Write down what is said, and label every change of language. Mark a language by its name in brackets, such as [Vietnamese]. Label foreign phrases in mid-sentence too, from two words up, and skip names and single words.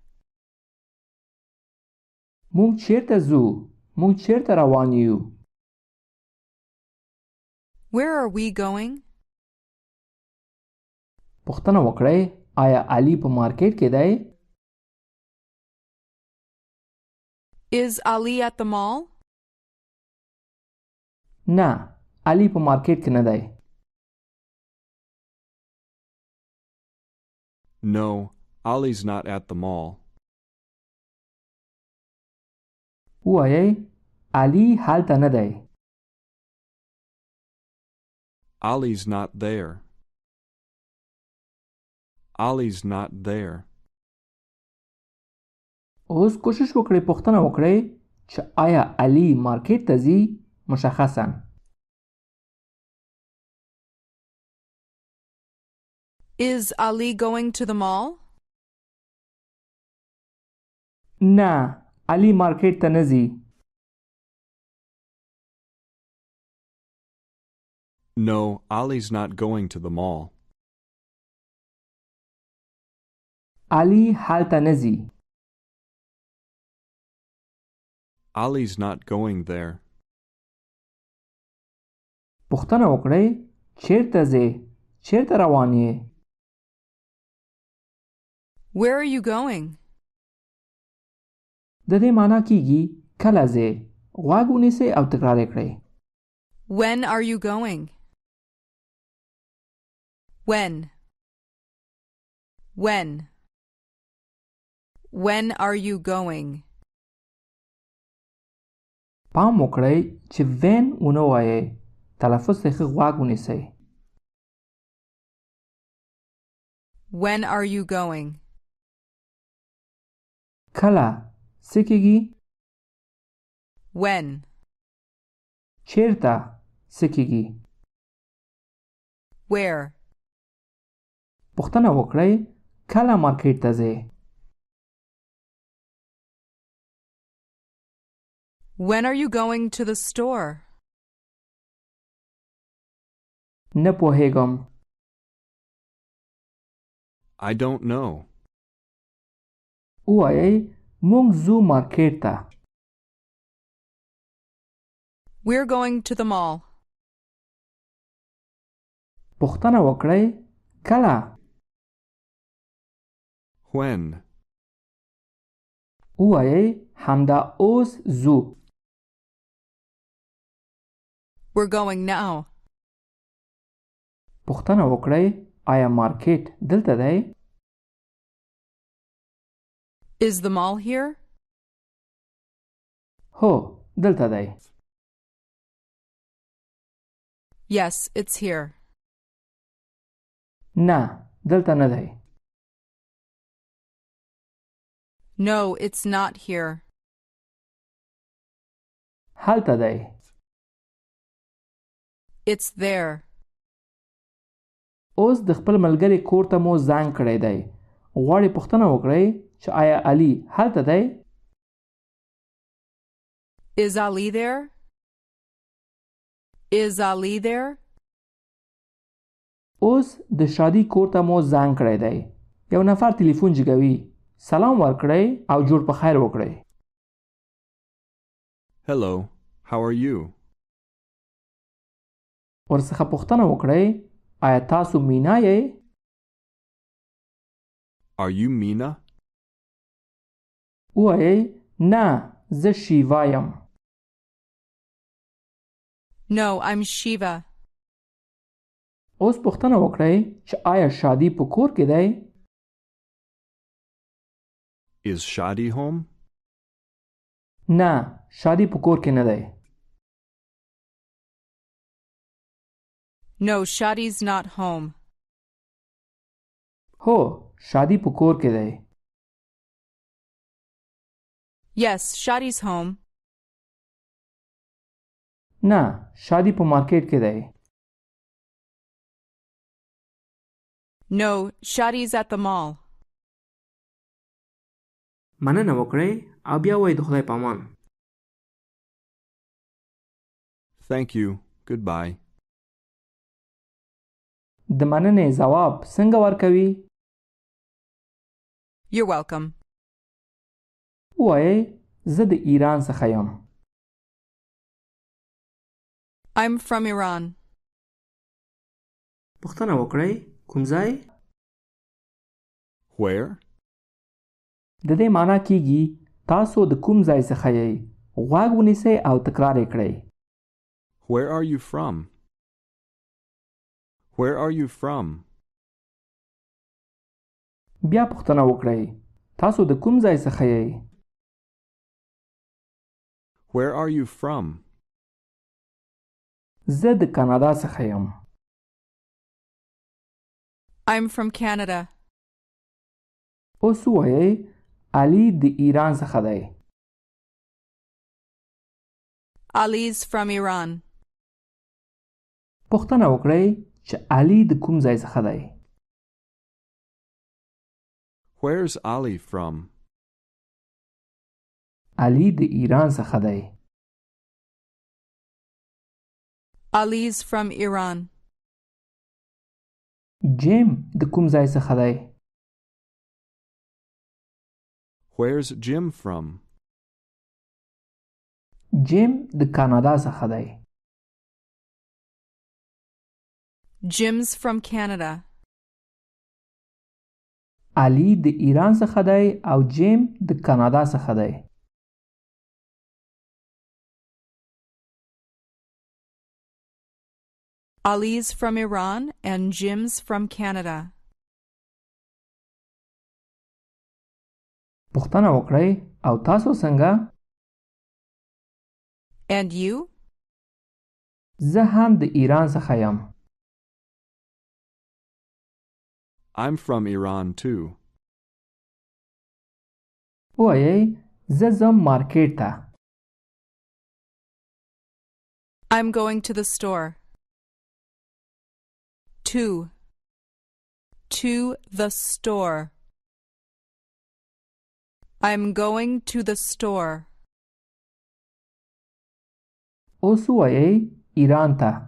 [Pashto] مونږ چیرته ځو؟ مونږ چیرته روان یو؟ [English] Where are we going? [Pashto] پوښتنه وکړئ آیا علي په مارکیټ کې دی؟ [English] Is Ali at the mall? [Pashto] نه علي په مارکیټ کې نه دی. [English] No, Ali's not at the mall. [Pashto] ووایئ علي هلته نه دی. [English] Ali's not there. Ali's not there. [Pashto] اوس کوشش وکړئ پوښتنه وکړئ چې آیا علي مارکیټ ته ځي؟ مشخصاً. [English] Is Ali going to the mall? [Pashto] نه علي مارکیټ ته نه ځي. [English] No, Ali's not going to the mall. [Pashto] علي هلته نه ځي. [English] Ali's not going there. [Pashto] پوښتنه وکړئ چیرته ځئ؟ چیرته روان یې؟ [English] Where are you going? [Pashto] د دې معنی کیږي کله ځئ. غوږ ونیسئ او تکرار یې کړئ. [English] When are you going? When? When? When are you going? [Pashto] پام وکړئ چې when ونه وایئ. تلفظ ته ښه غوږ ونیسئ. [English] When are you going? [Pashto] کله څه کیږي؟ [English] When? [Pashto] چیرته څه کیږي؟ [English] Where? [Pashto] پوښتنه وکړئ کله مارکیټ ته ځئ؟ [English] When are you going to the store? [Pashto] نه پوهیږم. [English] I don't know. [Pashto] ووایئ مونږ ځو مارکیټ ته. [English] We're going to the mall. [Pashto] پوښتنه وکړئ کله؟ [English] When? [Pashto] ووایئ همدا اوس ځو. [English] We're going now. [Pashto] پوښتنه وکړئ آیا مارکیټ دلته دی؟ [English] Is the mall here? [Pashto] هو دلته دی. [English] Yes, it's here. [Pashto] نه دلته نه دی. [English] No, it's not here. [Pashto] هلته دی. [English] It's there. [Pashto] اوس د خپل ملګری کور ته مو زنګ کړی دی. غواړئ پوښتنه وکړئ چې آیا علي هلته دی؟ [English] Is Ali there? Is Ali there? [Pashto] اوس د شادي کور ته مو زنګ کړی دی. یو نفر تلیفون جګوي. سلام ورکړئ او جوړ په خیر وکړئ. [English] Hello, how are you? [Pashto] ورڅخه پوښتنه وکړئ آیا تاسو مینا یې؟ [English] Are you Mina? [Pashto] ووایئ نه زه شیوا یم. [English] No, I'm Shiva. [Pashto] اوس پوښتنه وکړئ چې آیا شادي په کور کې دی؟ [English] Is Shadi home? [Pashto] نه شادي په کور کې نه دی. [English] No, Shadi's not home. [Pashto] هو شادي په کور کې دی. [English] Yes, Shadi's home. [Pashto] نه شادي په مارکیټ کې دی. [English] No, Shadi's at the mall. [Pashto] مننه وکړئ او بیا وایئ د خدای په امان. [English] Thank you. Goodbye. [Pashto] د مننې ځواب څنګه ورکوي؟ [English] You're welcome. [Pashto] ووایئ زه د ایران څخه یم. [English] I'm from Iran. [Pashto] پوښتنه وکړئ کوم ځای؟ [English] Where? [Pashto] د دې معنا کیږي تاسو د کوم ځای څخه یې؟ غوږ ونیسئ او تکرار یې کړئ. [English] Where are you from? Where are you from? [Pashto] بیا پوښتنه وکړئ تاسو د کوم ځای څخه یې؟ [English] Where are you from? [Pashto] زه د کانادا څخه یم. [English] I'm from Canada. [Pashto] اوس ووایئ علي د ایران څخه دی. [English] Ali's from Iran. [Pashto] پوښتنه وکړئ چې علي د کوم ځای څخه دی. [English] Where's Ali from? [Pashto] علي د ایران څخه دی. [English] Ali's from Iran. [Pashto] جیم د کوم ځای څخه دی. [English] Where's Jim from? [Pashto] جیم د کانادا څخه دی. [English] Jim's from Canada. [Pashto] علي د ایران څخه دی او جیم د کانادا څخه دی. [English] Ali's from Iran and Jim's from Canada. [Pashto] پوښتنه وکړئ او تاسو څنګه؟ [English] And you? [Pashto] زه هم د ایران څخه یم. [English] I'm from Iran too. [Pashto] وایئ زه ځم مارکیټ ته. [English] I'm going to the store. To the store. I'm going to the store. [Pashto] اوس وایئ ایران ته.